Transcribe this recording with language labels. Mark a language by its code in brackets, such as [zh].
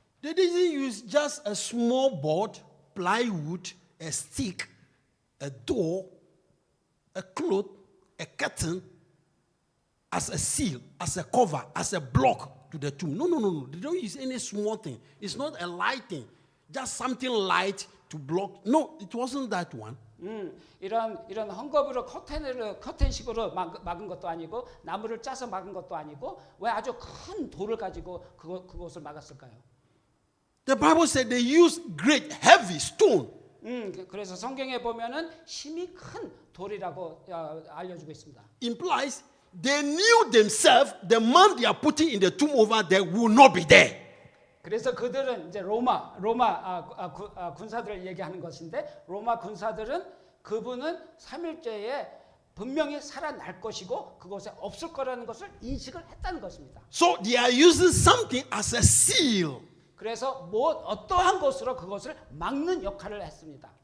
[en] They didn't use just a small board, plywood, a stick, a door, a cloth, a curtain as a seal, as a cover, as a block to the tomb. No. They don't use any small thing. It's not a light thing, just something light to block. No, it wasn't that one. [ko] 이런 헝겊으로 커튼식으로 막은 것도 아니고 나무를 짜서 막은 것도 아니고 왜 아주 큰 돌을 가지고 그것을 막았을까요? [en] The Bible said they used great heavy stone. [ko] 그래서 성경에 보면은 힘이 큰 돌이라고 알려주고 있습니다. [en] Implies they knew themselves the man they are putting in the tomb over there will not be there. [ko] 그래서 그들은 이제 로마 군사들을 얘기하는 것인데 로마 군사들은 그분은 3일째에 분명히 살아날 것이고 그곳에 없을 거라는 것을 인식을 했다는 것입니다. [en] So they are using something as a seal. [ko] 그래서 어떠한 것으로 그것을 막는 역할을 했습니다.